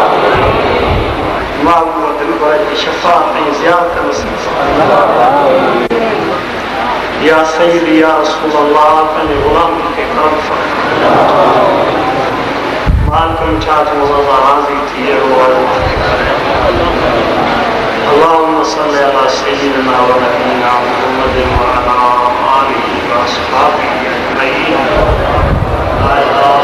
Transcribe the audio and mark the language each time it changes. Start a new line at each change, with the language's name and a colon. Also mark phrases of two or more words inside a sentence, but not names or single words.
Sindhi: महबूब दिलबर जी शफ़ाअत ऐं ज़ियारत नसीब फरमा
Arabic: يا سيدي يا رسول الله
Sindhi: पंहिंजे ग़ुलाम खे करम फरमा मालिक छा तूं असां राज़ी थी अहिड़ो
Arabic: اللهم صل على سيدنا ونبينا محمد وعلى آله وأصحابه أجمعين لا إله